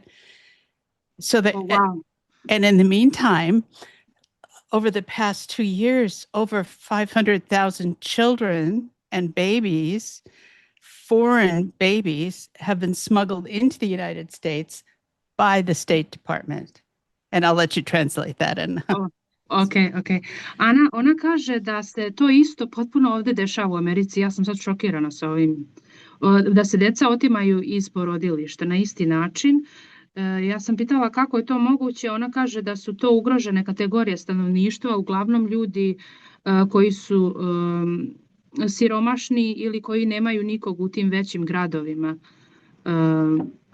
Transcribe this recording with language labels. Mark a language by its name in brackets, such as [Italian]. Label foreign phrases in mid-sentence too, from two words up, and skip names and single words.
[English] So that, and in the meantime, over the past 2 years, over 500,000 children and babies, foreign babies, have been smuggled into the United States by the State Department. And I'll let you translate that. Ok. [Serbian] Ona kaže da se to isto potpuno ovde dešava u Americi. Ja sam sad šokirana sa ovim. Da se deca otimaju iz porodilišta na isti način. Ja sam pitala kako je to moguće. Ona kaže da su to ugrožene kategorije stanovništva, uglavnom ljudi koji su siromašni ili koji nemaju nikog u tim većim gradovima.